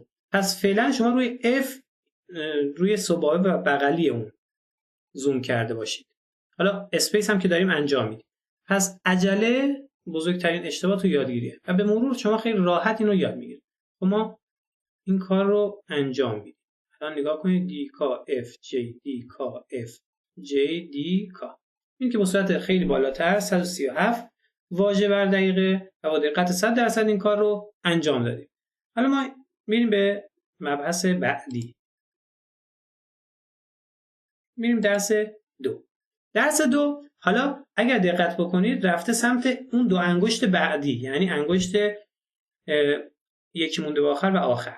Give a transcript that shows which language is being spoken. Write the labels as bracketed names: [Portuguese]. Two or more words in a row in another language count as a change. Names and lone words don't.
[Persian] پس فعلا شما روی F روی صباعه و بغلی اون زوم کرده باشید. حالا اسپیس هم که داریم انجام میدیم. پس عجله بزرگترین اشتباه تو یادگیریه و به مرور شما خیلی راحت اینو یاد میگیرید. ما این کار رو انجام میدیم. الان نگاه کنید دی کا اف جی دی کا اف جی دی کا. این که با سرعت خیلی بالاتر 137 واژه بر دقیقه و با دقت 100% این کار رو انجام دادیم. حالا ما میریم به مبحث بعدی. میریم درس دو. درس دو حالا اگر دقت بکنید رفته سمت اون دو انگشت بعدی، یعنی انگشت یکی مونده به آخر و آخر.